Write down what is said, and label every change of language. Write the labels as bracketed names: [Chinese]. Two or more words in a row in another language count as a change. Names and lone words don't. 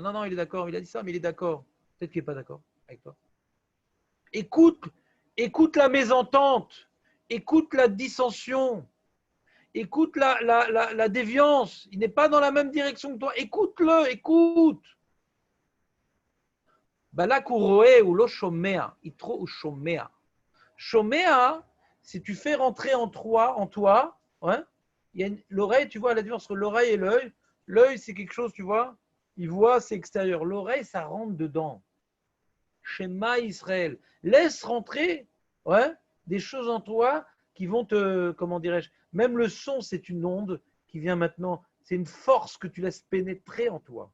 [French] Non, il est d'accord, il a dit ça, mais il est d'accord. Peut-être qu'il n'est pas d'accord avec toi. Écoute la mésentente. écoute la dissension, écoute la déviance. Il n'est pas dans la même direction que toi. Écoute-le, écoute. [Hebrew] בלק הוא רואה הוא לא שומע, יתרו הוא שומע. [French] Shomea, si tu fais rentrer en toi, ouais, il y a l'oreille, tu vois la différence entre l'oreille et l'œil. L'œil, c'est quelque chose, tu vois, il voit, c'est extérieur. L'oreille, ça rentre dedans. [Hebrew] שמע ישראל. [French] Laisse rentrer, ouais, des choses en toi qui vont te, comment dirais-je, même le son, c'est une onde qui vient maintenant, c'est une force que tu laisses pénétrer en toi.